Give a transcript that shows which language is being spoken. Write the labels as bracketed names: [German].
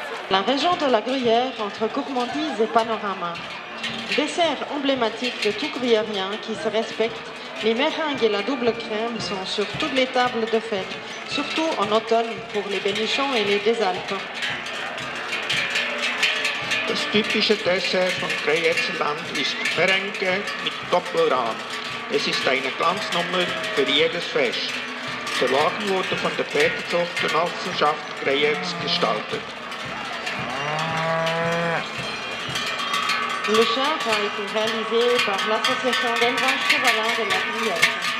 [French] La région de la Gruyère entre gourmandise et panorama. Dessert emblématique de tout gruyérien qui se respecte, les meringues et la double crème sont sur toutes les tables de fête, surtout en automne pour les Bénichons et les des Alpes. [German] Das typische Dessert von Greyerzenland ist Merengue mit Doppelrahm. Es ist eine Glanznummer für jedes Fest. Der Wagen wurde von der Pferdezuchtgenossenschaft Greyerz gestaltet. [French] Le char a été réalisé par l'association d'élevage chevalin de la Gruyère.